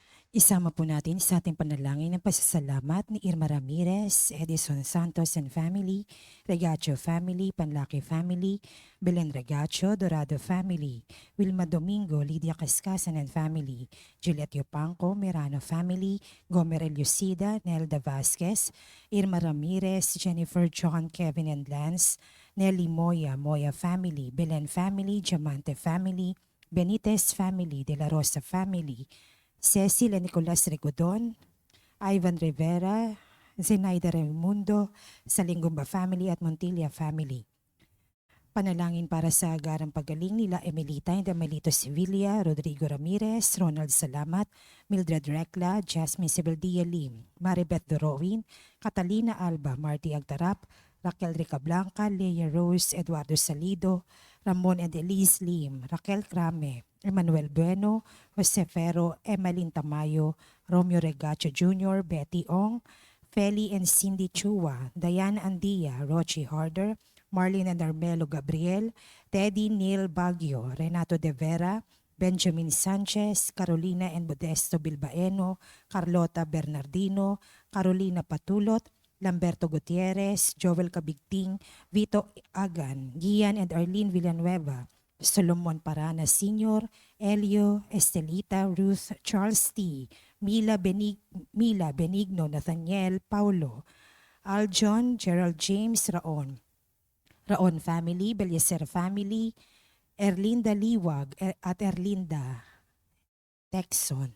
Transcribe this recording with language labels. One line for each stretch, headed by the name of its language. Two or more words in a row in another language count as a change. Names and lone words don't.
Filipino: Isama po natin sa ating panalangin ng pasasalamat ni Irma Ramirez, Edison Santos
English: and family,
Filipino: Regacho family, Panlaki family, Belen Regacho, Dorado family, Wilma Domingo, Lydia Cascasan
English: and family,
Filipino: Juliet Yopanco, Mirano family, Gomer Elucida, Nelda Vasquez, Irma Ramirez, Jennifer, John, Kevin and Lance, Nelly Moya, Moya family, Belen family, Diamante family, Benitez family, De La Rosa family, Cecil and Nicolas Regodon, Ivan Rivera, Zenaida Raimundo, Salingumba family at Montilla family. Panalangin para sa agarang pagaling nila Emilita and Amelito Sevilla, Rodrigo Ramirez, Ronald Salamat, Mildred Recla, Jasmine Sebeldia Lim, Maribeth Dorowin, Catalina Alba, Marty Agtarap, Raquel Ricablanca, Leia Rose, Eduardo Salido, Ramon and Elise Lim, Raquel Crame, Emmanuel Bueno, Jose Ferro, Emeline Tamayo, Romeo Regacho Jr., Betty Ong, Feli and Cindy Chua, Diane Andia, Rochi Harder, Marlene and Armelo Gabriel, Teddy Neil Baguio, Renato De Vera, Benjamin Sanchez, Carolina and Modesto Bilbaeno, Carlota Bernardino, Carolina Patulot, Lamberto Gutierrez, Joel Cabigting, Vito Agan, Gian and Arlene Villanueva, Solomon Parana Sr., Elio, Estelita, Ruth, Charles T., Mila Benigno, Nathaniel, Paulo, Aljon, Gerald James, Raon family, Beliezer family, Erlinda Liwag at Erlinda Texon.